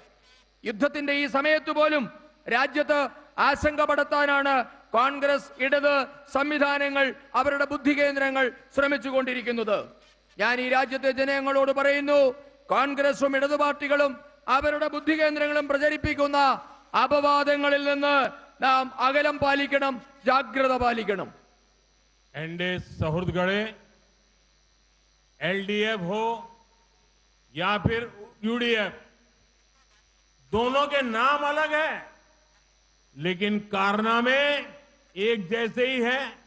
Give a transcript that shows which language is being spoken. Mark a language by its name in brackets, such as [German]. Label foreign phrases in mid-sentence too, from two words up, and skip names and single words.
[Malayalam] യുദ്ധത്തിന്റെ ഈ സമയത്ത് പോലും രാജ്യത്ത് ആശങ്ക പടർത്താനാണ് കോൺഗ്രസ് ഇടത് സംവിധാനങ്ങൾ, അവരുടെ ബുദ്ധി കേന്ദ്രങ്ങൾ ശ്രമിച്ചുകൊണ്ടിരിക്കുന്നത്. ഞാൻ ഈ രാജ്യത്തെ ജനങ്ങളോട് പറയുന്നു, കോൺഗ്രസും ഇടതു പാർട്ടികളും അവരുടെ ബുദ്ധി കേന്ദ്രങ്ങളും പ്രചരിപ്പിക്കുന്ന അപവാദങ്ങളിൽ നിന്ന് നാം അകലം പാലിക്കണം, ജാഗ്രത പാലിക്കണം. [Hindi] एनडीए सुहृदगणे, एलडीएफ हो या फिर यूडीएफ, दोनों के नाम अलग है, लेकिन कारनामे एक जैसे ही है।